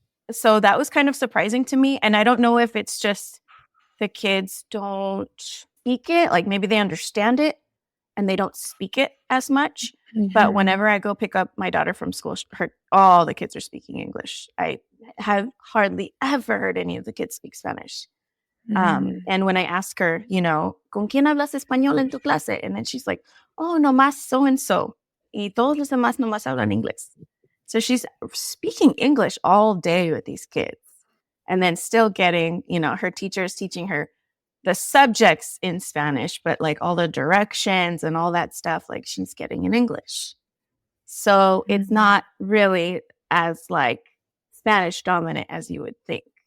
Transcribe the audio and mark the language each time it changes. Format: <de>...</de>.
<en>so that was kind of surprising to me. And I don't know if it's just the kids don't speak it, like maybe they understand it and they don't speak it as much. But Mhm. whenever I go pick up my daughter from school, all the kids are speaking English. I have hardly ever heard any of the kids speak Spanish. Mm. And when I ask her, you know,</en> <es>¿con quién hablas español en tu clase?</es> <en>And then she's like, oh, nomás so and so.</en> <es>Y todos los demás nomás hablan inglés.</es> <en>So she's speaking English all day with these kids and then still getting, you know, her teachers teaching her the subjects in Spanish, but like all the directions and all that stuff, like she's getting in English. So it's Mhm. not really as like Spanish dominant as you would think.</en>